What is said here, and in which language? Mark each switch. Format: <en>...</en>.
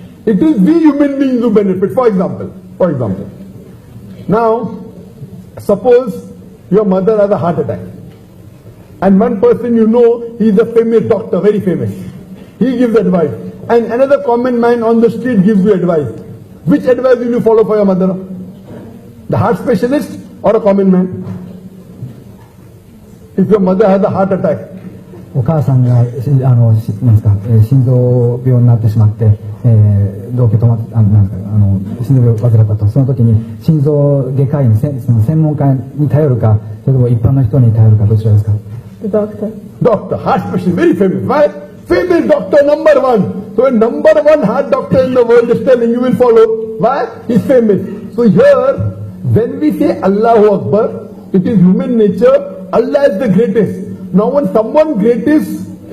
<en>It is we human beings who benefit. For example, now suppose your mother has a heart attack, and one person you know, he is a famous doctor, very famous. He gives advice, and another common man on the street gives you advice. Which advice will you follow for your mother? The heart specialist or a common man? If your mother has a heart attack,</en> <ja>お母さんがなんですか、心臓病になってしまって、動脈止まってなんですか、心臓病を患ったと。その時に心臓外科医のその専門家に頼るか、それとも一般の人に頼るか、どちらですか？</ja> <en>The doctor. Doctor, heart specialist, very famous. Why? Famous doctor, number one. So a number one heart doctor in the world is telling you will follow. Why? He's famous. So here, when we say</en> <ar>Allahu Akbar,</ar> <en>it is human nature. Allah is the greatest. Now when someone great is</en>